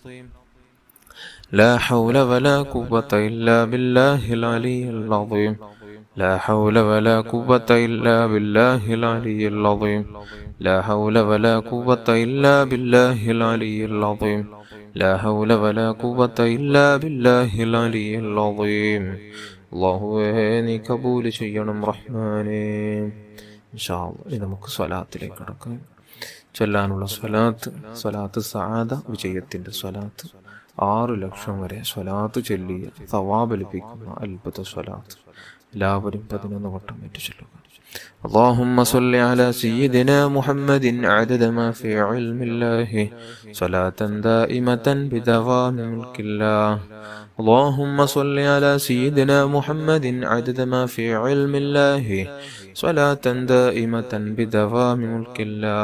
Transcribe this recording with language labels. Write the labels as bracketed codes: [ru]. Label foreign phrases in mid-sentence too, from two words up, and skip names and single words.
[ar] لا حول ولا قوة إلا بالله العلي العظيم لا حول ولا قوة إلا بالله العلي العظيم لا حول ولا قوة إلا بالله العلي العظيم لا حول ولا قوة إلا بالله العلي العظيم [ml] അല്ലാഹുവേ കബൂൽ ചെയ്യണം റഹ്മാനേ. [ar] إن شاء الله [ml] ഇനി നമുക്ക് സ്വലാത്തിലേക്ക് കടക്കാം. ചൊല്ലാനുള്ള സ്വലാത്ത് സആദ വിജയത്തിൻ്റെ സ്വലാത്ത് 6 ലക്ഷം വരെ സ്വലാത്ത് ചൊല്ലിയ സവാബ് ലഭിക്കുന്ന അത്ഭുത സ്വലാത്ത് എല്ലാവരും 11 വട്ടം ചൊല്ലുക. [ar] اللهم صل على سيدنا محمد عدد ما في علم الله صلاة دائمة بدوام ملك الله. اللهم صل على سيدنا محمد عدد ما في علم الله صلاة دائمة بدوام ملك الله.